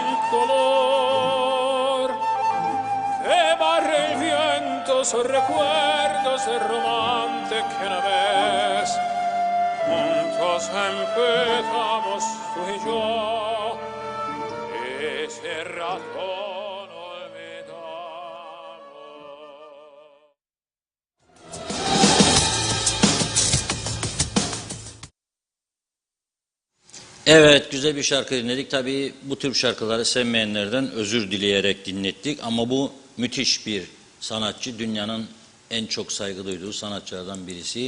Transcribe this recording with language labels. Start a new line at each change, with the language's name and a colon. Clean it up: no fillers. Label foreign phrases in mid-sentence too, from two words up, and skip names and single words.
Spanish: dolor que barre el viento sus recuerdos de romance que una vez juntos empezamos tú y yo ese razón olvidamos.
Turkish: Evet, güzel bir şarkı dinledik. Tabii bu tür şarkıları sevmeyenlerden özür dileyerek dinlettik. Ama bu müthiş bir sanatçı. Dünyanın en çok saygı duyduğu sanatçılardan birisi.